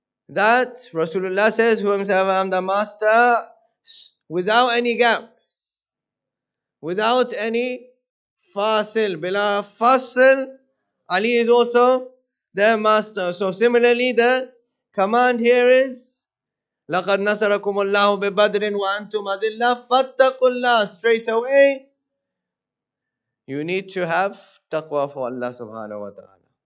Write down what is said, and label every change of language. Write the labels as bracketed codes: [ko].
[en] That Rasulullah says, whomsoever I'm the master, without any gap, without any fasil, bila fasil, Ali is also their master. So similarly, the command here is, [ar] لَقَدْ نَصَرَكُمُ اللَّهُ بِبَدْرٍ وَأَنْتُمْ أَذِلَّةٌ فَاتَّقُوا اللَّهَ. [en] Straight away, you need to have taqwa for Allah subhanahu wa ta'ala.